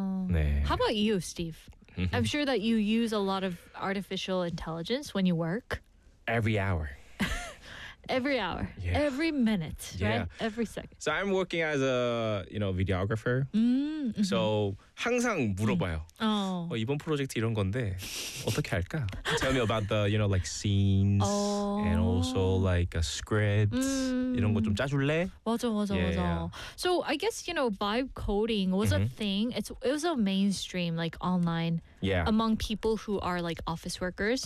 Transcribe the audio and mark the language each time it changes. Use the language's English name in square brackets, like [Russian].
[Korean] 네. [English] How about you, Steve? I'm sure that you use a lot of artificial intelligence when you work. Every hour. Every hour, yeah. Every minute, yeah. Right? Every second. So I'm working as a, you know, videographer. So [Korean] 항상 물어봐요. [English] Oh. [Korean] 이번 프로젝트 이런 건데 어떻게 할까? [English] Tell me about the, you know, like scenes and also like a script. [Korean] 이런 거 좀 짜줄래? 맞아, 맞아, [English] yeah, [Korean] 맞아. [English] Yeah. So I guess, you know, vibe coding was a thing. It was a mainstream, like online, yeah. Among people who are like office workers.